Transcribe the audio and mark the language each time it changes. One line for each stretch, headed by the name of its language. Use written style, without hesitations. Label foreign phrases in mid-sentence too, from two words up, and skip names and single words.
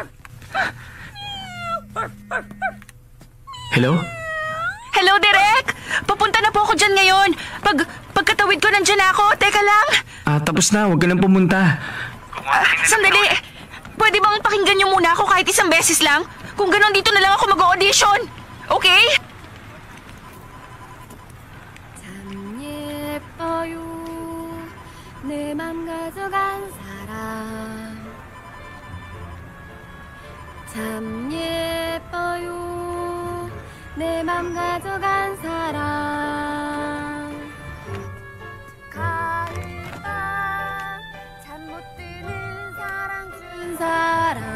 Filipino: Hello, Direk! ako dyan ngayon. Pagkatawid ko, nandyan ako. Teka lang. Tapos na, huwag ka nang pumunta. Sandali. Pwede bang pakinggan niyo muna ako kahit isang beses lang? Kung ganon, dito na lang ako mag-audition. Okay?
Korean: 내 맘 가져간 사람 참 예뻐요 내 맘 가져간 사람 가을밤 잠 못 드는 사랑 준 사람